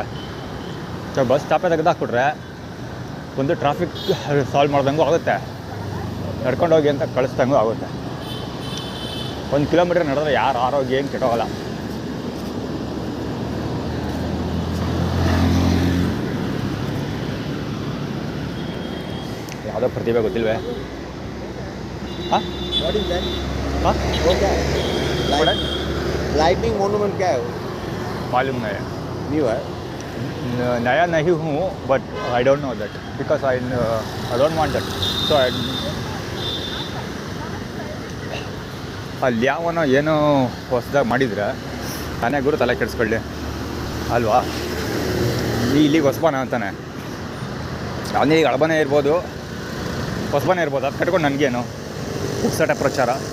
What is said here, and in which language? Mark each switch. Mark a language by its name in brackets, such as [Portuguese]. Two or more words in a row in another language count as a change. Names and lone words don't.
[Kannada] ಸೊ ಬಸ್ ಸ್ಟಾಪೇ ತೆಗೆದಾಕ್ಬಿಟ್ರೆ ಒಂದು [English] traffic solve [Kannada] ಮಾಡ್ದಂಗೂ ಆಗುತ್ತೆ, ನಡ್ಕೊಂಡೋಗಿ ಅಂತ ಕಳಿಸ್ದಂಗೂ ಆಗುತ್ತೆ. 1 ಕಿಲೋಮೀಟ್ರ್ ನಡೆದ್ರೆ ಯಾರ ಆರೋಗ್ಯ ಏನು ಕೆಟ್ಟೋಗಲ್ಲ. ಯಾವುದೋ ಪ್ರತಿಭೆ ಗೊತ್ತಿಲ್ವೇ? ಹಾಂ हाँ [Hindi] वो क्या है? [English] lightning monument [Hindi] क्या है वो? मालूम नहीं, न्यू है. नया नहीं हूँ, [English] But I don't know that because I don't want that. [Kannada] ಸೊ ಅಲ್ಲಿ ಯಾವನೋ ಏನೋ ಹೊಸದಾಗಿ ಮಾಡಿದರೆ ತಾನೇ ಗುರು ತಲೆ ಕೆಡಿಸ್ಕೊಳ್ಳಿ ಅಲ್ವಾ. ಇಲ್ಲಿಗೆ ಹೊಸಬನ ಅಂತಾನೆ, ಅವನಿಗೆ ಹಳಬನೇ ಇರ್ಬೋದು, ಹೊಸಬನೇ ಇರ್ಬೋದು, ಅದು ಕಟ್ಕೊಂಡು ನನಗೇನು ಪುಕ್ಸಟ ಪ್ರಚಾರ.